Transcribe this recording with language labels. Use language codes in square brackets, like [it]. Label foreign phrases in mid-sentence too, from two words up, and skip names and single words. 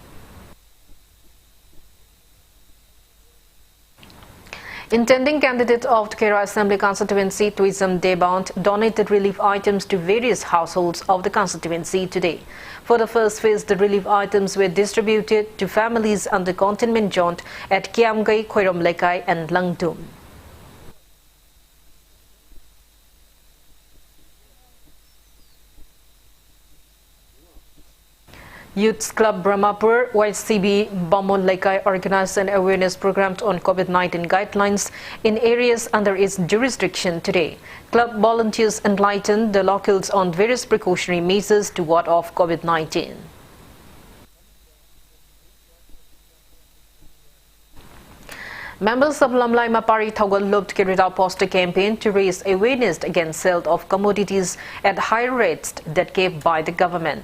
[en] Intending candidate of the Kera Assembly constituency, Tuism Debant, donated relief items to various households of the constituency today. For the first phase, the relief items were distributed to families under containment zone at Kiamgai, Khoirom Lekai and Langdum. Youth Club Brahmapur, YCB, Bamon Lekai organized an awareness program on COVID-19 guidelines in areas under its jurisdiction today. Club volunteers enlightened the locals on various precautionary measures to ward off COVID-19. Members of Lamlai Mapari Thawal Lupt carried out poster campaign to raise awareness against sale of commodities at higher rates that gave by the government.